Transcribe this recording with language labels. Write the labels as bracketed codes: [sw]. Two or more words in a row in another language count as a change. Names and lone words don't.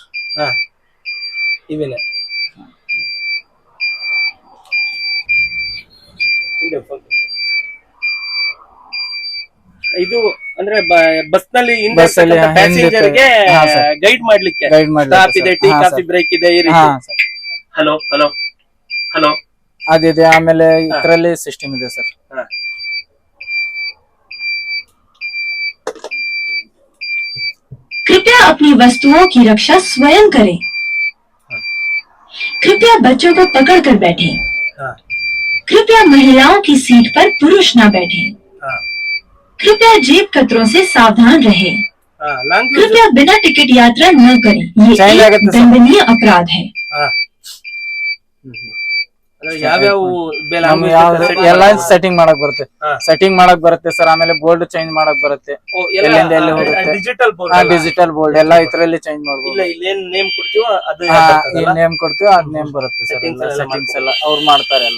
[kn] ಇವಿನೇ ಇದು ಅಂದ್ರೆ ಬಸ್ ನಲ್ಲಿ ಪ್ಯಾಸೆಂಜರ್ ಗೆ ಗೈಡ್ ಮಾಡ್ಲಿಕ್ಕೆ ಸ್ಟಾಪ್ ಇದೆ, [en] tea coffee break [kn] ಇದೆ, ಈ ರೀತಿ. ಹಲೋ ಅದಿದೆ. ಆಮೇಲೆ ಇದರಲ್ಲಿ ಸಿಸ್ಟಮ್ ಇದೆ ಸರ್. [hi] कृपया अपनी वस्तुओं की रक्षा स्वयं करें। कृपया बच्चों को पकड़कर बैठें। कृपया महिलाओं की सीट पर पुरुष न बैठें। कृपया जेब कतरों से सावधान रहें। कृपया बिना टिकट यात्रा न करें, ये एक दंडनीय अपराध है। [kn] ಎಲ್ಲ ಸೆಟ್ಟಿಂಗ್ ಮಾಡಕ್ ಬರುತ್ತೆ ಸರ್. ಆಮೇಲೆ [en] board change [kn] ಮಾಡಕ್ ಬರುತ್ತೆ, [en] digital board [kn] ಎಲ್ಲ ಇದ್ರಲ್ಲಿ ಚೇಂಜ್ ಮಾಡ್ಬೋದು. ನೇಮ್ ಕೊಡ್ತೀವೋ ಅದ್ ನೇಮ್ ಬರುತ್ತೆ ಸರ್. ಸೆಟ್ಟಿಂಗ್ಸ್ ಎಲ್ಲ ಅವ್ರು ಮಾಡ್ತಾರೆ ಎಲ್ಲ.